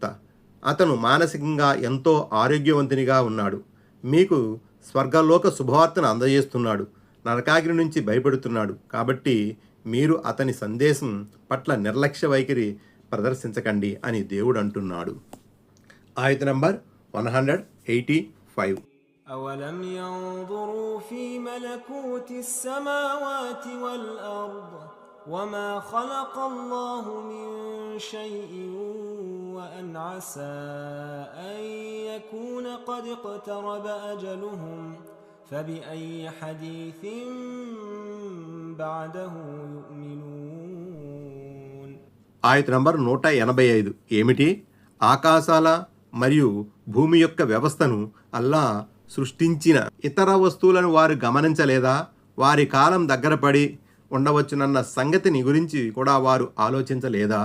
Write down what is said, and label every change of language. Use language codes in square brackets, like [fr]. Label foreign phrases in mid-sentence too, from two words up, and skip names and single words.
[te] అతను మానసికంగా ఎంతో ఆరోగ్యవంతునిగా ఉన్నాడు. మీకు స్వర్గలోక శుభవార్తను అందజేస్తున్నాడు. నరకాగ్ని నుంచి భయపెడుతున్నాడు. కాబట్టి మీరు అతని సందేశం పట్ల నిర్లక్ష్య వైఖరి ప్రదర్శించకండి అని దేవుడు అంటున్నాడు. ఆయత నంబర్ 185. [ar] أولم ينظروا في ملكوت السماوات والأرض وما خلق الله من شيء وأن عسى أن يكون قد اقترب أجلهم فبأي حديث بعده يؤمنون. [te] ఆయత నంబర్ 185 ఏమిటి? ఆకాశాల మరియు భూమి యొక్క వ్యవస్థను అల్లా సృష్టించిన ఇతర వస్తువులను వారు గమనించలేదా? వారి కాలం దగ్గర పడి ఉండవచ్చునన్న సంగతిని గురించి కూడా వారు ఆలోచించలేదా?